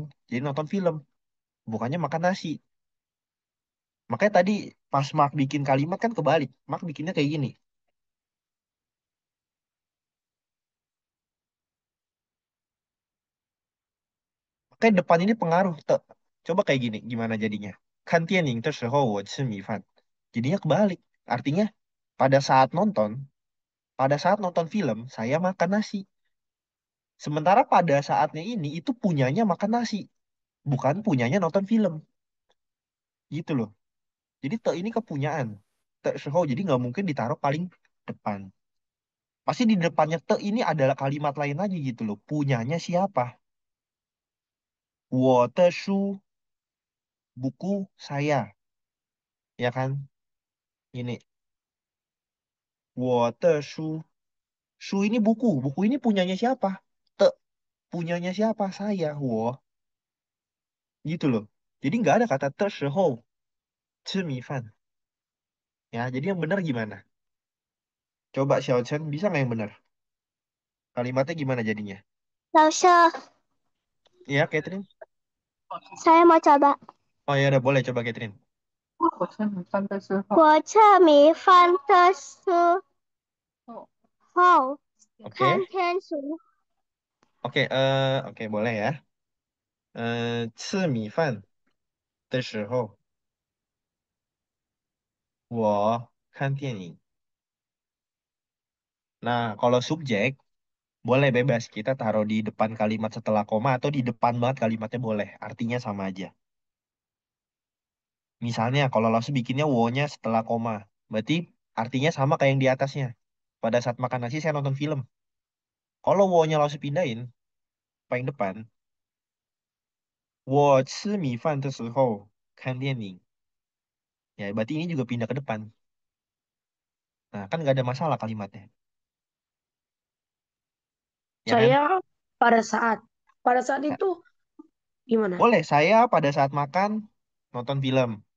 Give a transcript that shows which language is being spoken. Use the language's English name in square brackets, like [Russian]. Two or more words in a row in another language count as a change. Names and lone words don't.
[Indonesian] Jadi nonton film, bukannya makan nasi. Makanya tadi pas Mark bikin kalimat kan kebalik. Mark bikinnya kayak gini. Makanya depan ini pengaruh. Coba kayak gini, gimana jadinya? [Chinese] 看电影的时候我吃米饭. [Indonesian] Jadinya kebalik. Artinya pada saat nonton, pada saat nonton film, saya makan nasi. Sementara pada saatnya ini itu punyanya makan nasi, bukan punyanya nonton film. Gitu loh. Jadi te ini kepunyaan. [Chinese] 的时候, [Indonesian] jadi nggak mungkin ditaruh paling depan. Pasti di depannya te ini adalah kalimat lain lagi gitu loh. Punyanya siapa? [Chinese] 我的书, [Indonesian] buku saya, ya kan? Ini [Chinese] 我的书,书 [Indonesian] ini buku, buku ini punyanya siapa? Te punyanya siapa? Saya, 我, gitu loh. Jadi nggak ada kata [Chinese] 的时候吃米饭. [Indonesian] Ya, jadi yang benar gimana? Coba Xiao Chen, bisa nggak yang benar? Kalimatnya gimana jadinya? [Chinese] 老师， [Indonesian] Ya, Catherine? saya mau coba. Oh ya udah boleh coba Catherine. [Chinese] 我吃米饭的时候看 [Indonesian] Oke, [Chinese] 天书。 [Indonesian] oke, oke boleh ya. [Chinese] 吃米饭的时候，我看电影. [Indonesian] Nah, kalau subjek boleh bebas kita taruh di depan kalimat setelah koma atau di depan banget kalimatnya boleh. Artinya sama aja. Misalnya kalau langsung bikinnya wo-nya setelah koma, berarti artinya sama kayak yang di atasnya. Pada saat makan nasi saya nonton film. Kalau wo-nya langsung pindahin paling depan, [Chinese] 我吃米饭的时候看电影. [Indonesian] Ya, berarti ini juga pindah ke depan. Nah, kan nggak ada masalah kalimatnya. Ya kan? Saya pada saat Sa- itu gimana? Boleh, saya pada saat makan nonton film.